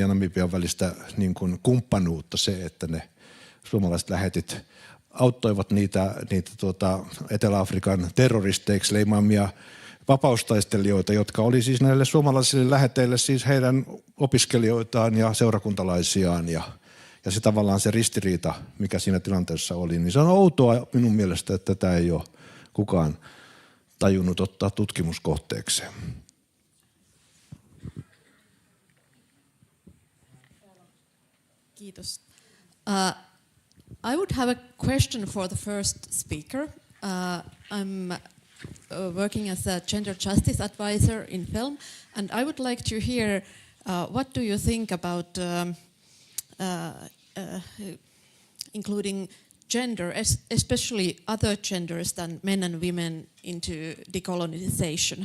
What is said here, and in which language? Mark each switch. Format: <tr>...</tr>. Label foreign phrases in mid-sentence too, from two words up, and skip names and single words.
<fi>ja Namibian välistä niin kuin kumppanuutta se, että ne suomalaiset lähetit auttoivat niitä Etelä-Afrikan terroristeiksi leimaamia vapaustaistelijoita, jotka oli siis näille suomalaisille läheteille siis heidän opiskelijoitaan ja seurakuntalaisiaan ja se tavallaan se ristiriita, mikä siinä tilanteessa oli, niin se on outoa minun mielestä, että tätä ei ole kukaan tajunnut ottaa tutkimuskohteekseen. Kiitos.</fi> <en>I would have a question for the first speaker. I'm working as a gender justice advisor in film, and I would like to hear what do you think about including gender, especially other genders than men and women, into decolonization?</en>